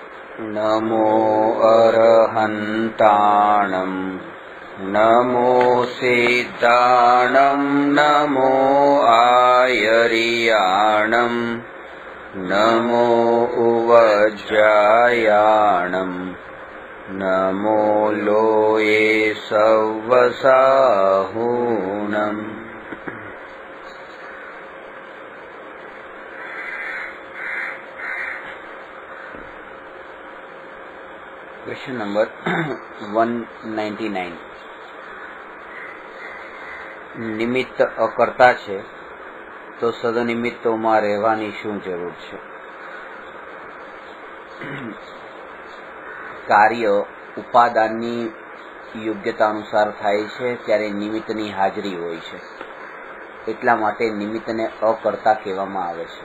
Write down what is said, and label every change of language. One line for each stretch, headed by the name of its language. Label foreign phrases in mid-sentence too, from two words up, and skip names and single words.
Prakrit languages: नमो अरहन्ताणं नमो सिद्धाणं नमो आयर्याणं नमो उवज्रायाणं नमो लोये सव्वसाहूणम्।
English: question number 199.
Gujarati: નિમિત્ત અકર્તા છે તો સદનિમિત્તોમાં રહેવાની શું જરૂર છે? કાર્ય ઉપાદાનની યોગ્યતા અનુસાર થાય છે ત્યારે નિમિત્તની હાજરી હોય છે, એટલા માટે નિમિત્તને અકર્તા કહેવામાં આવે છે।